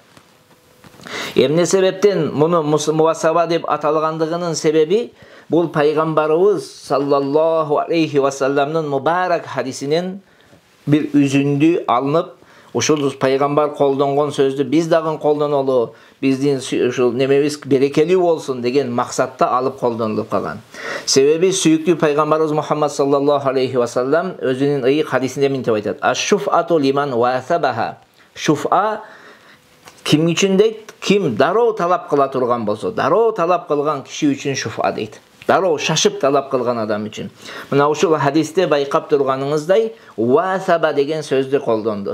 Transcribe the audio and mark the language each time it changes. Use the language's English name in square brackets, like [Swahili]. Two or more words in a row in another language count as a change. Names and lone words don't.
[Kyrgyz] Эмне себептен муну мувасаба деп аталгандыгынын себеби бул пайгамбарыбыз [Arabic] صلى الله عليه وسلم [Kyrgyz] мубарак хадисинен бир үзүндү алынып, ушул пайгамбар колдонгон сөздү биз дагы колдонолу, биздин ушул немебиз берекелүү болсун деген максатта алып колдонулуп калган. Себеби сүйүктүү пайгамбарыбыз Мухаммад [Arabic] صلى الله عليه وسلم [Kyrgyz] өзүнүн ыйык хадисинде мынтип айтат: [Arabic] "الشفعة لمن واثبها." [Kyrgyz] Шуфа ким үчүн дейт? Ким дароо талап кыла турган болсо, дароо талап кылган киши үчүн шуфа дейт. Дароо шашып талап кылган адам үчүн. Мына ушул хадисте байкап турганыңыздай васаба деген сөздү колдонду.